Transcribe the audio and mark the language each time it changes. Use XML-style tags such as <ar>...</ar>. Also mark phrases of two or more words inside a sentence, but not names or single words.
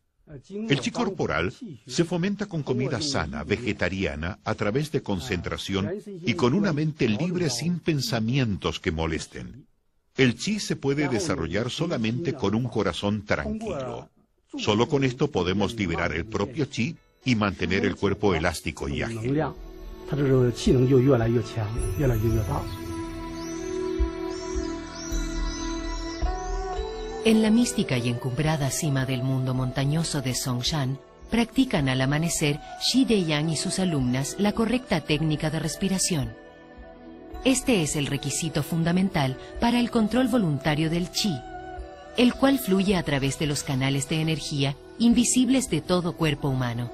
<es>El Qi corporal se fomenta con comida sana, vegetariana, a través de concentración y con una mente libre sin pensamientos que molesten. El Qi se puede desarrollar solamente con un corazón tranquilo. Solo con esto podemos liberar el propio Qi y mantener el cuerpo elástico y ágil.</es> <zh>他这个气能就越来越强，越来越大。</zh> <es>En la mística y encumbrada cima del mundo montañoso de Songshan, practican al amanecer Shi Deiyang y sus alumnas la correcta técnica de respiración. Este es el requisito fundamental para el control voluntario del Qi, el cual fluye a través de los canales de energía invisibles de todo cuerpo humano.</es>